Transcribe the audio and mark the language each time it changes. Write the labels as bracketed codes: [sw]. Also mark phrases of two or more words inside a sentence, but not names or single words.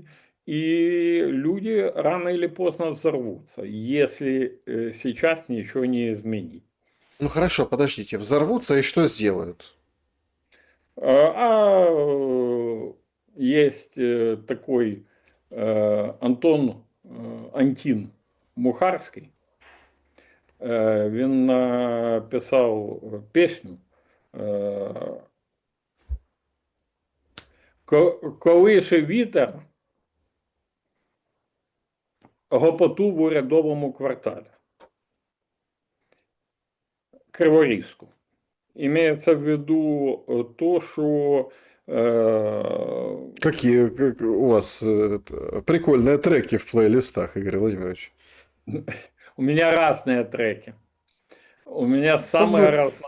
[ru] И люди рано или поздно взорвутся, если сейчас ничего не изменить. Ну хорошо, подождите, взорвутся и что сделают? Есть такой Антон Антін Мухарський. [uk] Він написав пісню «Колише вітер гопоту в урядовому кварталі». Криворізьку. [ru] Имеется в виду то, что... Какие у вас прикольные треки в плейлистах, Игорь Владимирович? У меня разные треки. У меня самые разные.